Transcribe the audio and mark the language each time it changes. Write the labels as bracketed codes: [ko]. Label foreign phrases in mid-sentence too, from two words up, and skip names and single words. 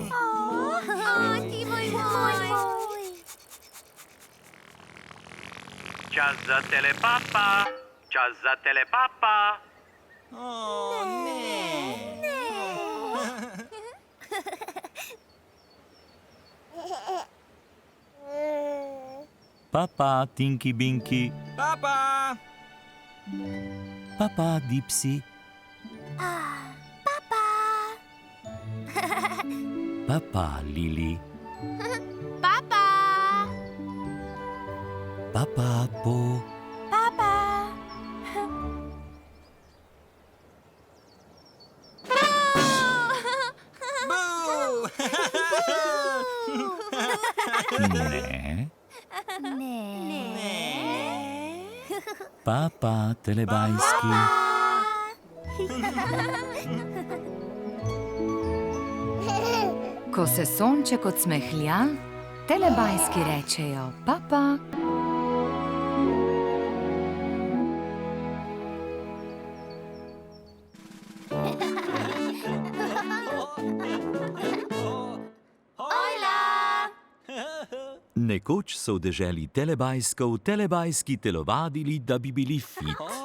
[sl] Ti moj. Čas za telepapa. Čas za telepapa. Papa, Tinky Binky. Papa. Papa, Dipsy. Papa. Papa, Lili. Papa. Papa, Po. Papa. Boo. Ne. Ne. Papa, telebajski. Ko se sonček odsmehlja, telebajski rečejo papa. Nekoč so v deželi telebajskov telebajski telovadili, da bi bili fit.